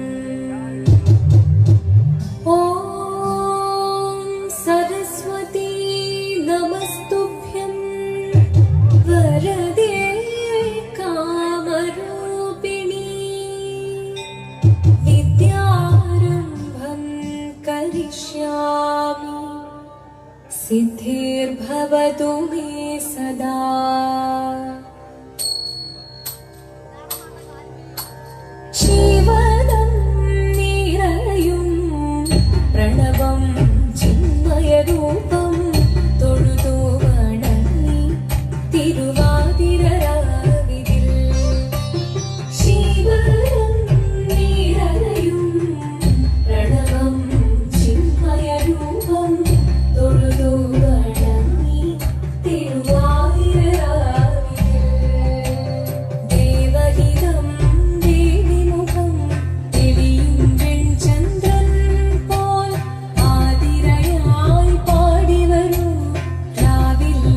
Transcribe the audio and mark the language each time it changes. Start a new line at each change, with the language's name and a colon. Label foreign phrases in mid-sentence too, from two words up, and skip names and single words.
Sanskrit: ॐ सरस्वती नमस्तुभ्यं वरदे कामरूपिणी विद्यारम्भं करिष्यामि सिद्धिर्भवतु मे सदा।
Malayalam: ജീവനം നിറയും പ്രണവം ചിന്മയരൂപം തൊഴുതു വണങ്ങി തിരുവാതിരരാവിതിൽ ജീവനം നിറയും പ്രണവം ചിന്മയരൂപം തൊഴുതു വണങ്ങി തിരുവാതിരരാവിതിൽ ദേവഹിതം ദേവിമുഖം തെളിയും വെൺചന്ദ്രൻ പോൽ ആതിരയായി പാടിവരൂ രാവിൽ